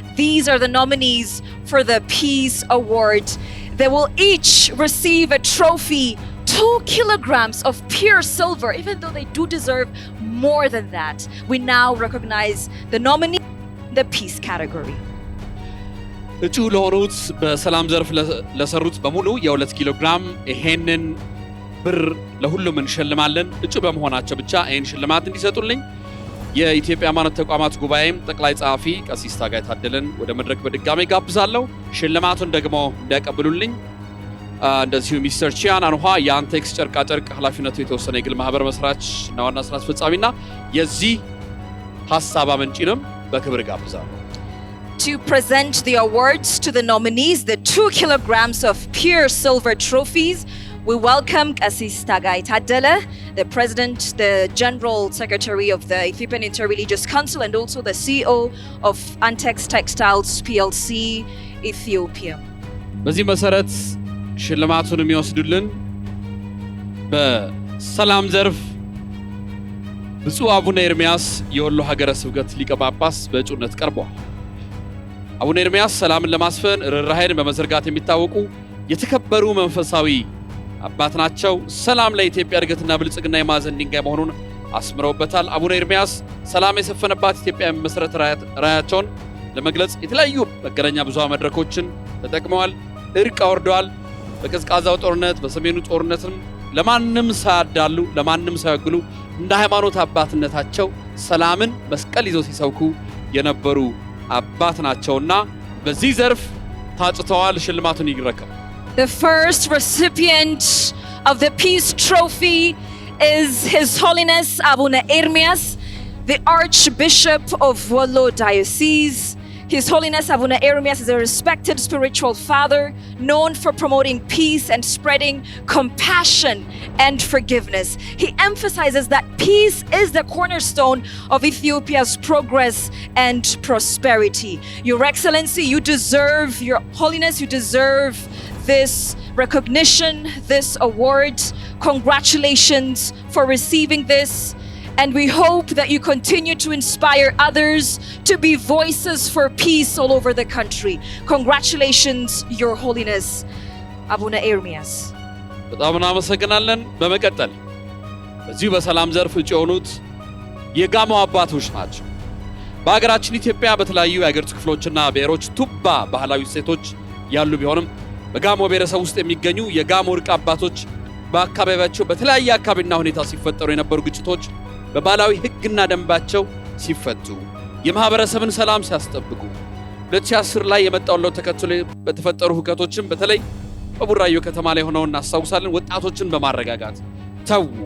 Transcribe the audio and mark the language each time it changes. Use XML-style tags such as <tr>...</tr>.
<en>These are the nominees for the Peace Award. They will each receive a trophy, 2 kilograms of pure silver, even though they do deserve more than that. We now recognize the nominee in the Peace category.</en> <am>እጩ ለሆኑት በሰላም ዘርፍ ለሰሩት በሙሉ የ2 ኪሎ ግራም ይሄንን ብር ለሁሉም እንሸልማለን። እጩ በመሆናቸው ብቻ ይሄን ሽልማት እንዲሰጡልኝ የኢትዮጵያ ሃይማኖት ተቋማት ጉባኤም ጠቅላይ ጸሐፊ ቀሲስ ታጋይ ታደለን ወደ መድረክ በድጋሚ ጋብዛለሁ። ሽልማቱን ደግሞ እንዲያቀብሉልኝ እንደዚሁ ሚስተር ቺያን አንኋ የአንቴክስ ጨርቃ ጨርቅ ኃላፊነቱ የተወሰነ የግል ማህበር መስራች እና ዋና ስራ አስፈጻሚና የዚህ ሐሳብ አመንጪንም በክብር ጋብዛለሁ።</am> <en>To present the awards to the nominees, the 2 kilograms of pure silver trophies, we welcome Qasis Tagai Tadele, the President, the General Secretary of the Ethiopian Interreligious Council, and also the CEO of Antex Textiles PLC Ethiopia.</en> <am>በዚህ መሰረት ሽልማቱን የሚወስዱልን በሰላም ዘርፍ ብፁዕ አቡነ ኤርምያስ የወሎ ሀገረ ስብከት ሊቀ ጳጳስ በእጩነት ቀርበዋል። አቡነ ኤርምያስ ሰላምን ለማስፈን ርህራሄን በመዘርጋት የሚታወቁ የተከበሩ መንፈሳዊ አባት ናቸው። ሰላም ለኢትዮጵያ እድገትና ብልጽግና የማዕዘን ድንጋይ መሆኑን አስምረውበታል። አቡነ ኤርምያስ ሰላም የሰፈነባት ኢትዮጵያ መሰረት ራዕያቸውን ለመግለጽ የተለያዩ መገናኛ ብዙሃን መድረኮችን ተጠቅመዋል። እርቅ አወርደዋል። በቀዝቃዛው ጦርነት፣ በሰሜኑ ጦርነትም ለማንም ሳያዳሉ ለማንም ሳይወግሉ እንደ ሃይማኖት አባትነታቸው ሰላምን መስቀል ይዘው ሲሰብኩ የነበሩ አባት ናቸውና በዚህ ዘርፍ ታጭተዋል። ሽልማቱን ይረከቡ።</am> <en>The first recipient of the Peace Trophy is His Holiness Abuna Ermias, the Archbishop of Wollo Diocese. His Holiness Abuna Ermias is a respected spiritual father known for promoting peace and spreading compassion and forgiveness. He emphasizes that peace is the cornerstone of Ethiopia's progress and prosperity. Your Excellency, you deserve, Your Holiness, you deserve this recognition, this award. Congratulations for receiving this. And we hope that you continue to inspire others to be voices for peace all over the country. Congratulations, Your Holiness, Abuna Ermias.</en> <am>በጣም እናመሰግናለን። በመቀጠል በዚህ በሰላም ዘርፍ እጩ የሆኑት የጋሞ አባቶች ናቸው። በሀገራችን ኢትዮጵያ በተለያዩ የሀገሪቱ ክፍሎችና ብሔሮች ቱባ ባህላዊ እሴቶች ያሉ ቢሆንም በጋሞ ብሔረሰብ ውስጥ የሚገኙ የጋሞ እርቅ አባቶች በአካባቢያቸው በተለያየ አካባቢና ሁኔታ ሲፈጠሩ የነበሩ ግጭቶች በባህላዊ ሕግና ደንባቸው ሲፈቱ የማህበረሰብን ሰላም ሲያስጠብቁ 2010 ላይ የመጣውን ለውጥ ተከትሎ በተፈጠሩ ሁከቶችን በተለይ በቡራዮ ከተማ ላይ ሆነው እናስታውሳለን። ወጣቶችን በማረጋጋት ተው</am>